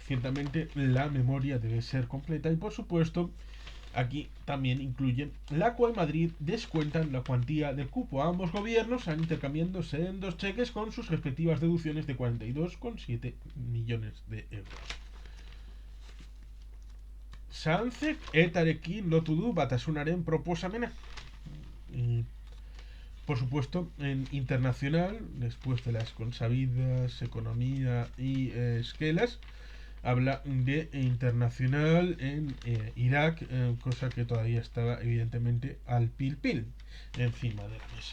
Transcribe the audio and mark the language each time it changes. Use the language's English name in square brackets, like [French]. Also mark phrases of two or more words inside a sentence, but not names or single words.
[Spanish] ciertamente la memoria debe ser completa y por supuesto aquí también incluyen la CUA y Madrid descuentan la cuantía del cupo. Ambos gobiernos han intercambiándose en dos cheques con sus respectivas deducciones de 42,7 millones de euros. [Basque] Sanzek etarekin lotu du batasunaren proposamena. [Spanish] Y por supuesto, en internacional, después de las consabidas economía y esquelas, habla de internacional en Irak, cosa que todavía estaba evidentemente al pil pil encima de la mesa.